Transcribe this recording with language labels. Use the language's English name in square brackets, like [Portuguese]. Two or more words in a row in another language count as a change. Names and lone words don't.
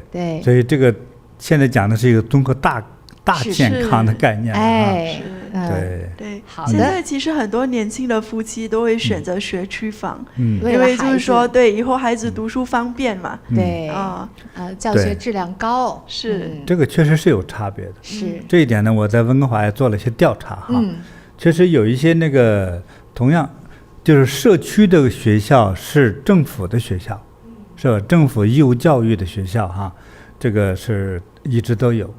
[Chinese] 所以這個現在講的是一個綜合大健康的概念。對，現在其實很多年輕的夫妻都會選擇學區房，因為就是說，對，以後孩子讀書方便嘛。對，教學質量高，是這個確實是有差別的。是這一點呢，我在溫哥華也做了一些調查哈，確實有一些那個同樣就是社區的學校是政府的學校，是吧？政府義務教育的學校哈，這個是一直都有。